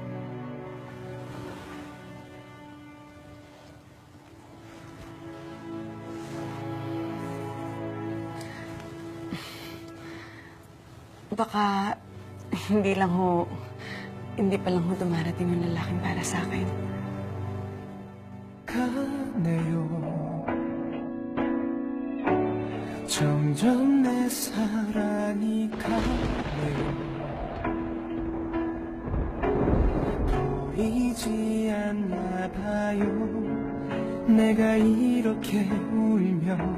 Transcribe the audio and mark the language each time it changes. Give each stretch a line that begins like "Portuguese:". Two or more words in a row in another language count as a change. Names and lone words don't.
Filipino: Baka hindi pa lang ho dumarating yung lalaking para sa akin.
Korean: 가네요 점점 내 사랑이 가네요 보이지 않나 봐요 내가 이렇게 울면